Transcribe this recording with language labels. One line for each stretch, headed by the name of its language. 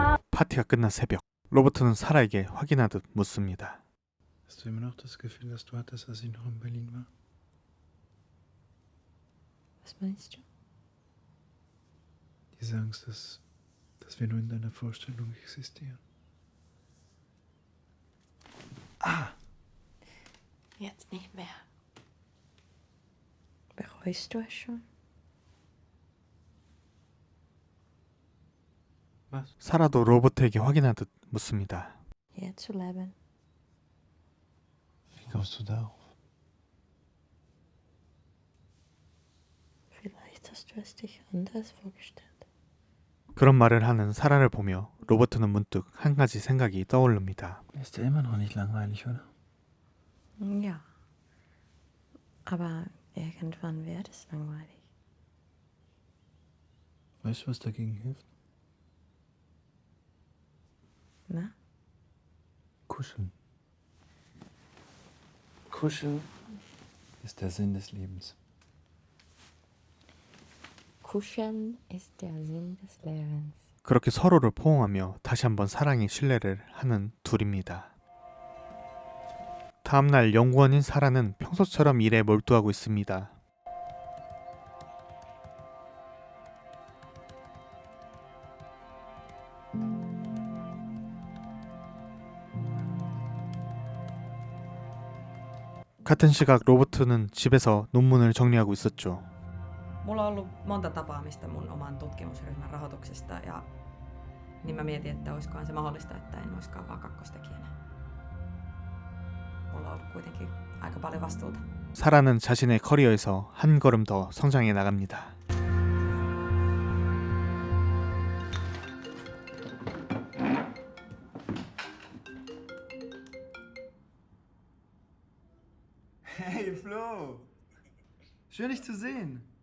Korean: 파티가 끝난 새벽, 로버트는 사라에게 확인하듯 묻습니다.
German: Hast du immer noch das Gefühl, dass du hattest, als ich noch in Berlin war? Was meinst du? Diese Angst, dass wir nur in deiner Vorstellung existieren. Jetzt nicht mehr. Bereust du es schon? Was?
Korean: 사라도 로버트에게 확인하듯 묻습니다.
German: Hier zu leben. Wie kommst du darauf? Vielleicht hast du es dich anders vorgestellt.
Korean: 그런 말을 하는 사라를 보며 로버트는 문득 한 가지 생각이 떠오릅니다.
German: Ist ja immer noch nicht langweilig, oder? Ja. Aber irgendwann wird es langweilig. Weißt du, was dagegen hilft? Na? Kuscheln. Kuscheln ist der Sinn des Lebens. Kuscheln ist der Sinn des Lebens.
Korean: 그렇게 서로를 포옹하며 다시 한번 사랑의 신뢰를 하는 둘입니다. 다음날 연구원인 사라는 평소처럼 일에 몰두하고 있습니다. 같은 시각 로버트는 집에서 논문을 정리하고 있었죠.
Finnish: Mulla on ollut monta tapaamista mun oman tutkimusryhmän rahoituksesta ja niin mä mietin, että olisikohan se mahdollista, että en olisikaan vaan kakkostekijänä. Mulla on ollut kuitenkin aika paljon vastuuta.
Korean: 사라는 자신의 커리어에서 한 걸음 더 성장해 나갑니다.
German: Hey Flo! Schön dich zu sehen.